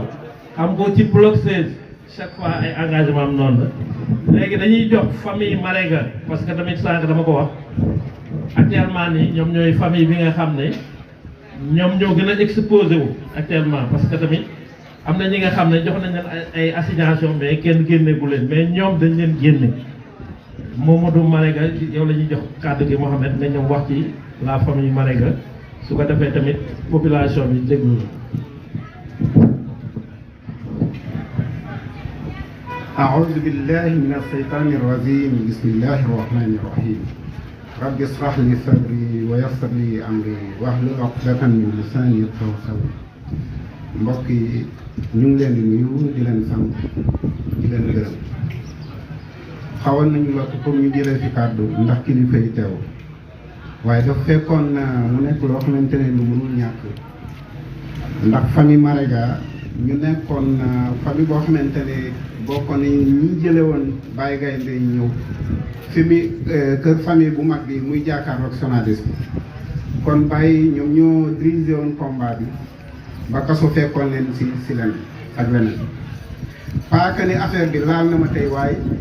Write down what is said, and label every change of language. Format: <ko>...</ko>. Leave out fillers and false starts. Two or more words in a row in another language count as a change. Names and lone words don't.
<wo>xam ko ci bloc 16</wo> <fr>chaque fois</fr> <wo>ay engagement am noonu la léegi dañuy jox famille Marega parce que tamit sànq dama ko wax actuellement nii ñoom ñooy famille bi nga xam ne ñoom ñoo gën a exposé wu actuellement parce que tamit am na ñi nga xam ne jox nañ leen ay assignation mais kenn génne bu leen mais ñoom dañ leen génne Mamadou Marega yow la ñuy jox kàddu gi Mohamed nga ñëw wax ci</wo> <fr>la famille</fr> <wo>Marega su ko defee tamit population bi déglu la.</wo> <ar>أعوذ بالله من الشيطان الرجيم بسم الله الرحمن الرحيم رب اشرح لي صدري ويسر لي أمري واحلل عقدة من لساني يفقهوا قولي</ar> <wo>mbokk yi ñu ngi leen di nuyu di leen sant di leen gërëm xawoon nañu la pour ñu jëlee fi kàddu ndax kilifa yi teew waaye dafa fekkoon mu nekk loo xamante ne lu mënul ñàkk ndax famille Marega ñu nekkoon famille boo xamante ne bokkoon nañ ñi jële woon Baye Gaynde ñëw fi mi kër famille bu mag bi muy jàkkaarloog Sonadis bi kon Baye ñoom ñoo dirigé woon combat bi ba kaso fekkoon leen si leen ak leneen paaka ni affaire bi laal na ma tey waaye</wo>